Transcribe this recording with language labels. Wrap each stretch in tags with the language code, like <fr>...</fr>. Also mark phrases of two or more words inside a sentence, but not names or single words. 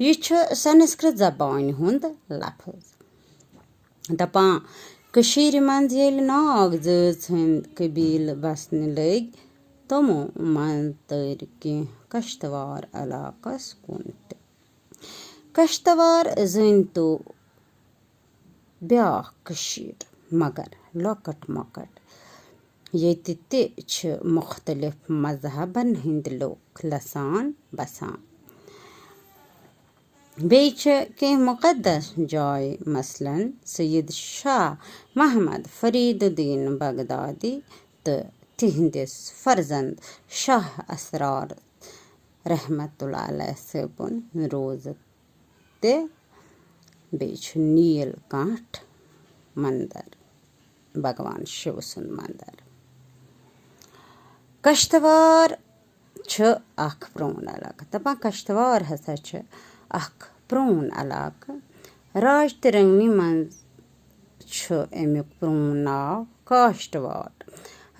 <ks>यह संस्कृत जबान हुंद लफ्ज दपान कशीर मंज येल नाग जज हंद कबील बसने लग तमो मन तर कि कश्तवार इलाकस कुन कश्तवार जन तो ब्याख कशीर मगर लकट मकट ये मुख्तलिफ मजहबन हिंद लोग लसान बसान बेच मुक़द्दस जाय मसलन सैयद शाह महमद फरीदुद्दीन बगदादी तो तिहंदिस फर्जंद शाह असरार</ks> <ar>رحمة الله عليه</ar> <ks>सबन रोज ते बेच नील कांठ मंदिर भगवान शिव सुन मंदिर। कश्तवार अख प्रोन इलाक दपान कश्तवार हसा अख प्रोन इलाक राज तिरंगनी मज अमुक प्रोन नाव काश्तवार।</ks>